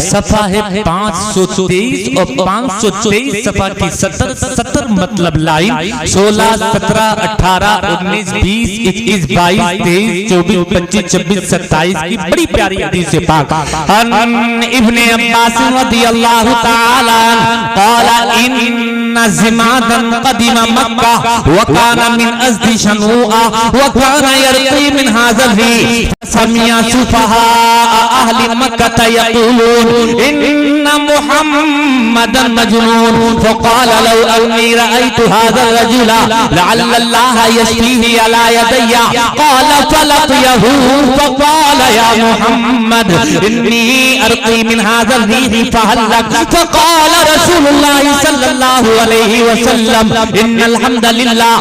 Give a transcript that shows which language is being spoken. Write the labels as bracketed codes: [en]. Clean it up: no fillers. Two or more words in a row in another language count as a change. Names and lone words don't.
[ur] صفحہ ہے 523 اور 523 صفحہ کی 70 مطلب لائن 16, 17, 18, 19, 20, 21, 22, 23, 24, 25, 26, 27 کی بڑی پیاری حدیث ہے پاک. [ar] ابن عباس رضي الله تعالى قال إن ضمادا قدم مكة وكان من أزد شنوءة وكان يرقي من هذه السمية سفهاء أهل مكة يقولون إن محمدا مجنون فقال لو أني رأيت هذا الرجل لعل الله يشفيه على يدي قال فلقيه فقال يا محمد إني أرقي من هذه الريح فهل لك فقال رسول الله صلى الله عليه وسلم إن الحمد لله